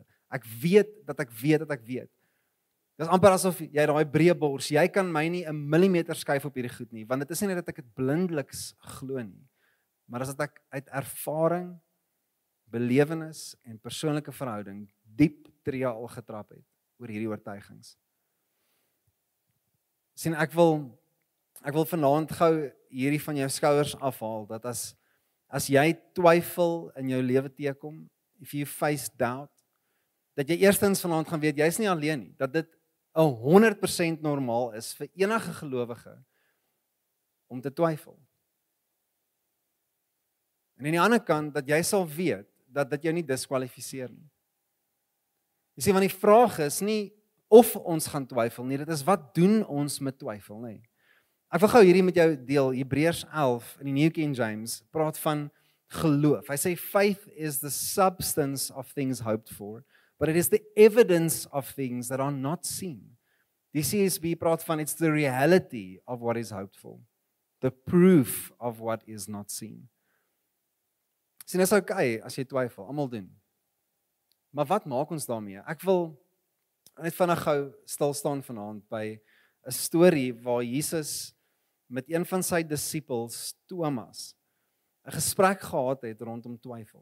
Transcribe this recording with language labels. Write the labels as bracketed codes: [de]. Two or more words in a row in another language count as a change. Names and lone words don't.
[af] Ek weet dat ek weet dat ek weet. Dit is amper asof jy daai breë bors, jy kan my nie 'n millimeter skuif op hierdie goed nie, want dit is nie net dat ek dit blindeliks glo nie, maar as dat ek uit ervaring, belewenis en persoonlike verhouding diep tree al getrap het oor hierdie oortuigings. Sien, ek wil vanaand gou hierdie van jou skouers afhaal, dat as jy twyfel in jou lewe teekom, [en] if you face doubt, [af] dat jy eerstens vanaand gaan weet, jy's nie alleen nie, dat dit 100% normaal is vir enige gelowige om te twyfel. En aan die ander kant, dat jy sal weet, dat dit jou nie diskwalifiseer nie. Jy sien, want die vraag is nie of ons gaan twyfel nie, dit is wat doen ons met twyfel, nie? Ek wil gou hierdie met jou deel, Hebreërs 11 in die New King James, praat van geloof. Hy sê, [en] faith is the substance of things hoped for, but it is the evidence of things that are not seen. [af] Die CSB praat van, [en] it's the reality of what is hoped for, the proof of what is not seen. [af] Sien, is okay as jy twyfel, almal doen. Maar wat maak ons daarmee? Ek wil net vinnig gou stil staan vanaand by 'n storie waar Jesus met een van sy disippels, Thomas, 'n gesprek gehad het rondom twyfel.